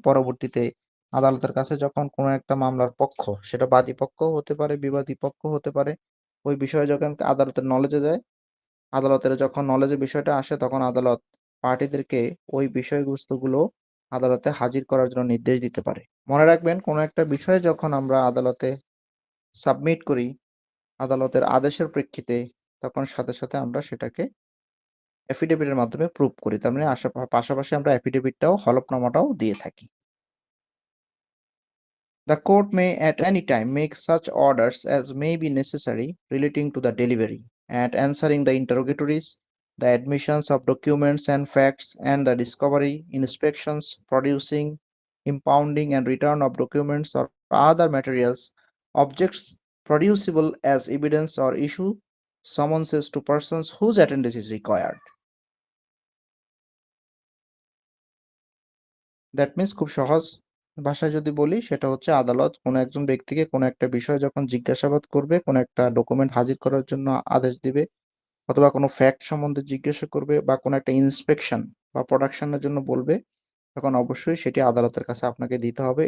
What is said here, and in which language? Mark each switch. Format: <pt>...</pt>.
<bn>পরবর্তীতে আদালতের কাছে যখন কোনো একটা মামলার পক্ষ, সেটা বাদী পক্ষও হতে পারে, বিবাদী পক্ষ হতে পারে, ওই বিষয়ে যখন আদালতের নলেজে যায়, আদালতের যখন নলেজে বিষয়টা আসে, তখন আদালত পার্টিদেরকে ওই বিষয়বস্তুগুলো আদালতে হাজির করার জন্য নির্দেশ দিতে পারে। মনে রাখবেন, কোনো একটা বিষয় যখন আমরা আদালতে সাবমিট করি আদালতের আদেশের প্রেক্ষিতে, তখন সাথে সাথে আমরা সেটাকে এফিডেভিটের মাধ্যমে প্রুভ করি। তার মানে পাশাপাশি আমরা এফিডেভিটটাও, হলফনামাটাও দিয়ে থাকি।</bn> <en>The court may at any time make such orders as may be necessary relating to the delivery and answering the interrogatories, the admissions of documents and facts, and the discovery, inspections, producing, impounding, and return of documents or other materials, objects producible as evidence, or issue summonses to persons whose attendance is required. That means</en> <bn>খুব সহজ ভাষায় যদি বলি, সেটা হচ্ছে আদালত কোনো একজন ব্যক্তিকে কোনো একটা বিষয় যখন জিজ্ঞাসাবাদ করবে, কোনো একটা ডকুমেন্ট হাজির করার জন্য আদেশ দিবে, অথবা কোনো ফ্যাক্ট সম্বন্ধে জিজ্ঞাসা করবে, বা কোনো একটা ইন্সপেকশন বা প্রোডাকশনের জন্য বলবে, তখন অবশ্যই সেটি আদালতের কাছে আপনাকে দিতে হবে।</bn>